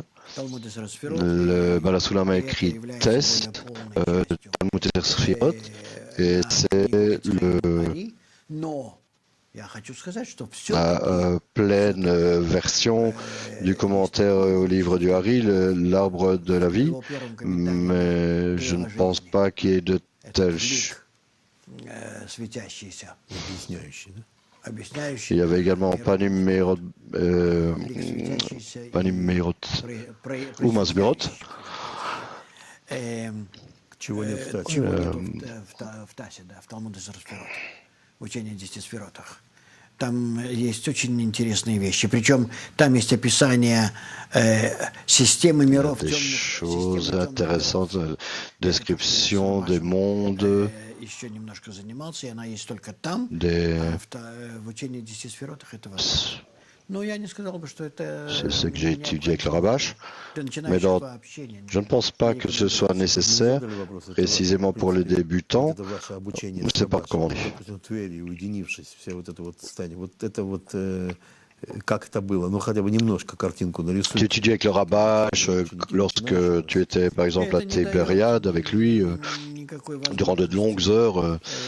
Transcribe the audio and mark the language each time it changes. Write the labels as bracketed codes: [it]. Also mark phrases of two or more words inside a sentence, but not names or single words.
[fr] Le Bala Soulam a écrit Test, Talmud et Sfirot, et c'est la pleine version du commentaire au livre du Hari, l'arbre de la vie, mais je ne pense pas qu'il y ait de tels. Il y avait également Panim Meirot ou Masberot. [ru] Там есть очень интересные вещи. Причем там есть описание системы миров. [fr] Des choses intéressantes, description des mondes. [ru] Еще немножко занимался, и она есть только там. В учении 10 сферотах этого. Но я не сказал бы, что это. [fr] C'est ce que j'ai étudié avec le Rabash. Mais je ne pense pas que ce soit nécessaire, précisément pour les débutants. Je ne sais pas comment dire. Tu étudies avec le Rabash lorsque tu étais par exemple à Tibériade avec lui durant de longues heures.